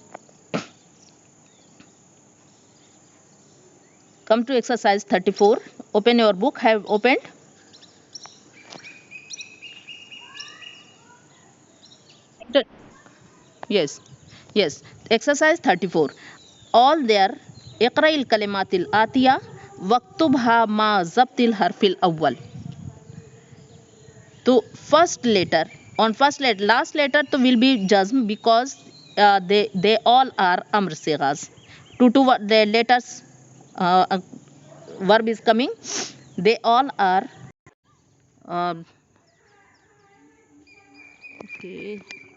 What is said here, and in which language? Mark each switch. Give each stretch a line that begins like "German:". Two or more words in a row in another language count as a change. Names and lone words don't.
English: Come to exercise 34. Open your book. Have opened? Yes. Yes. Exercise 34. All there.
Arabic: اقرأ الكلمات الآتية. واكتبها مع ضبط الحرف الأول.
English: So first letter. On first letter, last letter to will be jazm because they all are amr sigas. Two the letters verb is coming. They all are okay.